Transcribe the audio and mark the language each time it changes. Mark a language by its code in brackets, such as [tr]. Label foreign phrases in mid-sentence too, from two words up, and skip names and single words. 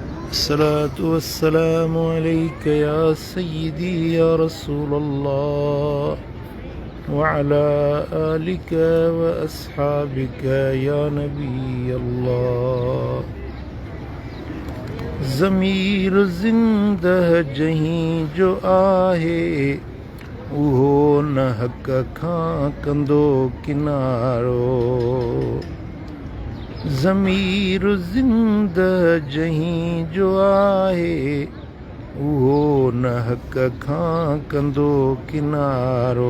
[ar] الصلاة والسلام عليك يا سيدي يا رسول الله وعلى آلك وأصحابك يا نبي الله. [sd] ज़मीर ज़िंदह जहीं जो आहे उहो न हक़ खां कंदो किनारो। ज़मीर ज़िंदह जहीं जो आहे उहो न हक़ खां कंदो किनारो।